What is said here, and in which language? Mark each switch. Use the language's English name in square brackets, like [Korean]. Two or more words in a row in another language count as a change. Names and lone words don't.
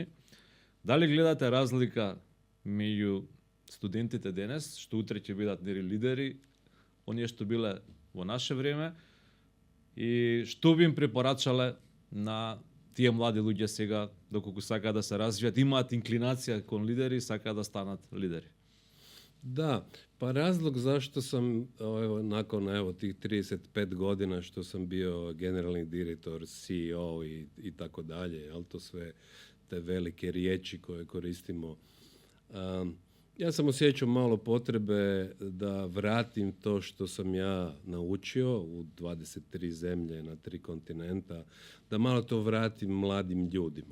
[Macedonian] Дали гледате разлика меѓу студентите денес, што утре ќе бидат лидери, оние што биле во наше време, и што би им препорачале на тие млади луѓе сега, доколку сакаат да се развијат, имаат инклинација кон лидери, сакаат да станат лидери? [Croatian] Da, Pa razlog zašto sam nakon tih 35 godina što sam bio generalni direktor, CEO i tako dalje, ali to sve te velike riječi koje koristimo. Ja sam osjećao malo potrebe da vratim to što sam ja naučio u 23 zemlje na 3 kontinenta, da malo to vratim mladim ljudima.